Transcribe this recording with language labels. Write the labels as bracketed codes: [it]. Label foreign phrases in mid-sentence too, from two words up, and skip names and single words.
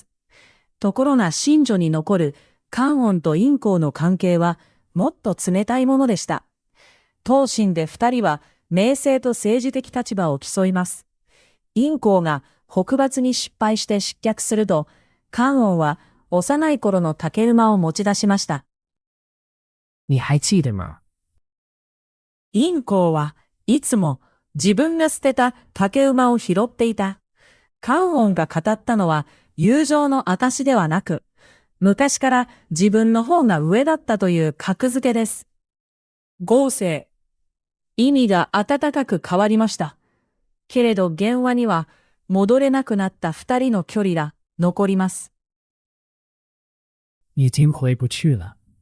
[ja] ところが真女に残る関音と陰公の関係は、もっと冷たいものでした。闘神で二人は、名声と政治的立場を競います。陰公が北伐に失敗して失脚すると、関音は幼い頃の竹馬を持ち出しました。 [zh] 你还记得吗？ [ja] 陰公はいつも自分が捨てた竹馬を拾っていた。関音が語ったのは友情の証ではなく、昔から自分の方が上だったという格付けです。合成。意味が温かく変わりました。けれど原話には戻れなくなった二人の距離が残ります。 [zh] 已经回不去了。